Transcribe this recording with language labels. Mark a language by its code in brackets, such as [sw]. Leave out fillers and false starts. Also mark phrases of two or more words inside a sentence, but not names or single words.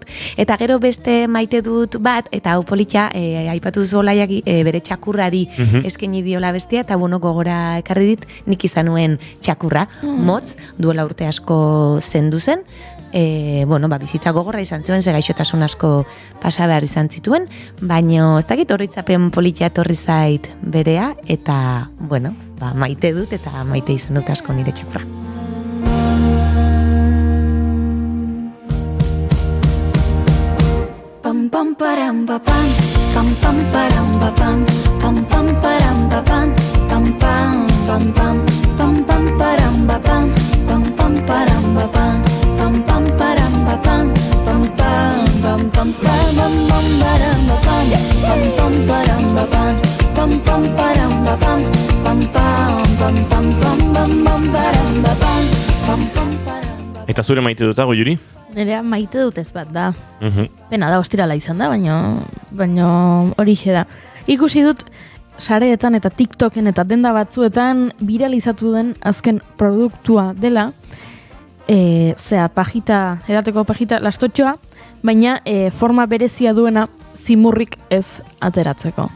[eu] Eta gero beste maite dut bat, eta hau polita, aipatu duzu Olaiak bere txakurrari eskaini diola bestia, eta gogora ekarri dit, nik izan nuen txakurra, motz, duela urte asko zendu zen, bizitza gogorra izan zuen, ze gaixotasun asko pasa behar izan zituen, baina ez dakit horritzapen politia etorri zait berea, eta, maite dut, eta maite izan dut asko nire txakurra. Pam pam param pam pam pam param pam pam pam param pam pam pam pam pam pam pam param pam pam pam param pam pam pam param pam pam pam pam pam param param pam pam param pam pam param pam pam pam pam pam pam pam param pam pam param. Eta zure maite duta, Goiuri? Nerea maite dut ez bat da. Pena da, ostirala izan da, baina horixe da. Ikusi dut sareetan eta TikToken eta denda batzuetan viralizatu den azken produktua dela, edateko pajita lastotxoa, baina forma berezia duena zimurrik ez ateratzeko.